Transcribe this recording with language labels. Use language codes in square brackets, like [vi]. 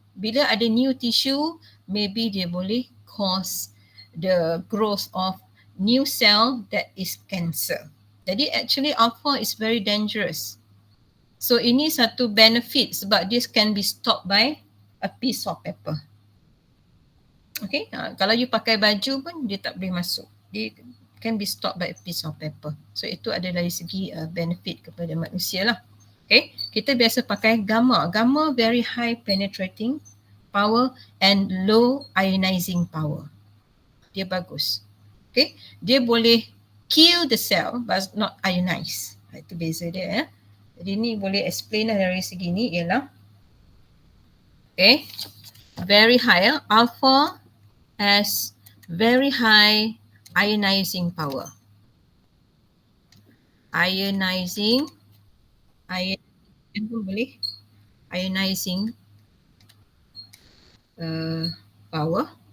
[ms] Bila ada [en] new tissue, maybe [ms] dia boleh [en] cause the growth of new cell that is cancer. Jadi actually alpha is very dangerous. So [ms] ini satu benefit sebab [en] this can be stopped by a piece of paper. Okay, [ms] kalau you pakai baju pun dia tak boleh masuk. [en] Dia can be stopped by a piece of paper. [ms] So itu ada dari segi benefit kepada manusia lah. Okay, kita biasa pakai gamma. [en] Gamma very high penetrating power and low ionizing power. [ms] Dia bagus. Okay, dia boleh [en] kill the cell but not ionize. [ms] Itu beza dia. Jadi ni boleh explain lah dari segi ni ialah [en] very high. Alpha has very high ionizing power. Ionizing boleh ionizing power.